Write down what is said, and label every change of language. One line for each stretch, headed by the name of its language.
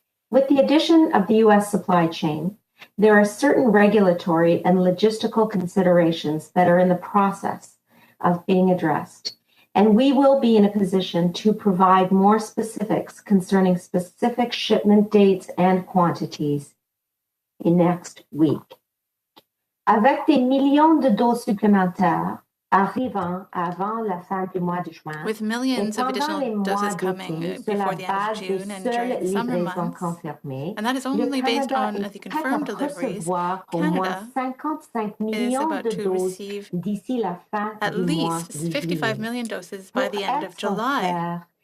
English: With the addition of the U.S. supply chain, there are certain regulatory and logistical considerations that are in the process of being addressed, and we will be in a position to provide more specifics concerning specific shipment dates and quantities in next week.
French: Avec des millions de doses supplémentaires arrivant avant la fin du mois de juin,
English: with millions of additional doses coming before the end of June and during the summer months, and that is only based on the confirmed deliveries, Canada is about to receive at least 55 million doses by the end of July.